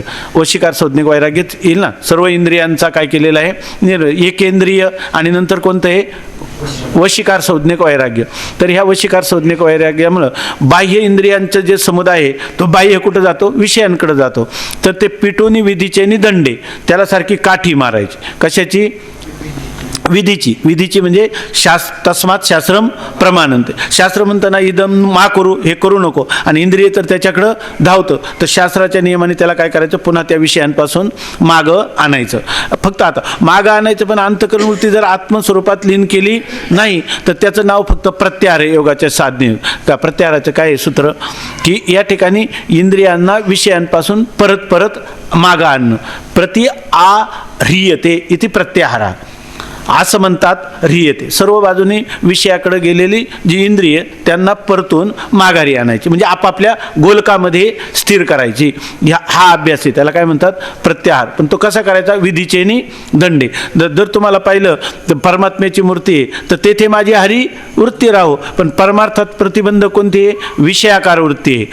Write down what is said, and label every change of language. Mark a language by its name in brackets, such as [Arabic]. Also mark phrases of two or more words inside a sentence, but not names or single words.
[Marathi] वशीकार संज्ञक वैराग्यच येईल ना. सर्व इंद्रियांचा काय केलेला आहे, एकेंद्रिय आणि नंतर कोणतं आहे वशीकार संज्ञक वैराग्य. तर ह्या वशीकार संज्ञक वैराग्यामुळं बाह्य इंद्रियांचं जे समुदाय आहे तो बाह्य कुठं जातो, विषयांकडे जातो. तर ते पिटोनी विधीचे नि दंडे, त्याला सारखी काठी मारायची. कशाची? विधीची म्हणजे [Sanskrit] तस्मात शास्त्रम प्रमाणंते. [Marathi] शास्त्र म्हणताना इदम मा करू, हे करू नको, आणि इंद्रिय तर त्याच्याकडं धावतं. तर शास्त्राच्या नियमाने त्याला काय करायचं, पुन्हा त्या विषयांपासून मागं आणायचं. फक्त आता मागं आणायचं, पण अंतःकरण वृत्ती जर आत्मस्वरूपात लीन केली नाही तर त्याचं नाव फक्त प्रत्याहार आहे योगाच्या साधने. त्या प्रत्याहाराचं काय सूत्र, की या ठिकाणी इंद्रियांना विषयांपासून परत मागं आणणं. [Sanskrit] प्रति आ ह्रियते इति प्रत्याहारा [Marathi] असं म्हणतात. ह्रियते, सर्व बाजूनी विषयाकडे गेलेली जी इंद्रिय त्यांना परतून माघारी आणायची, म्हणजे आपापल्या गोलकामध्ये स्थिर करायची. हा अभ्यास आहे, त्याला काय म्हणतात, प्रत्याहार. पण तो कसा करायचा, विधीचे नि दंडे. जर तुम्हाला पाहिलं तर परमात्म्याची मूर्ती आहे, तर तेथे माझी हरी वृत्ती राहो, पण परमार्थात प्रतिबंध कोणती आहे, विषयाकार वृत्ती आहे.